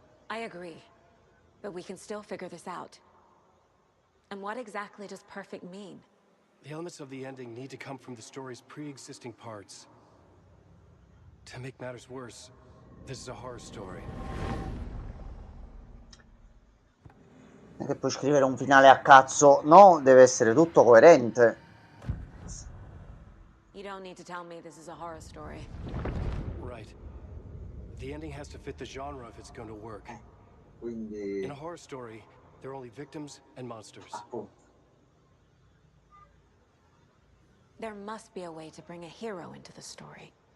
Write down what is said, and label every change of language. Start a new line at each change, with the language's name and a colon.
English: I agree. But we can still figure this out. And what exactly does perfect mean? The elements of the ending need to come from the story's pre-existing parts. To make matters worse, this is a horror story.
Italian: Non è che puoi scrivere un finale a cazzo, no, deve essere tutto coerente.
English: You don't need to tell me this is a horror story. Right. The ending has to fit the genre if it's going to work.
Italian: Quindi...
English: In a horror story, there are only victims and monsters. There must be a way to bring a hero into the story.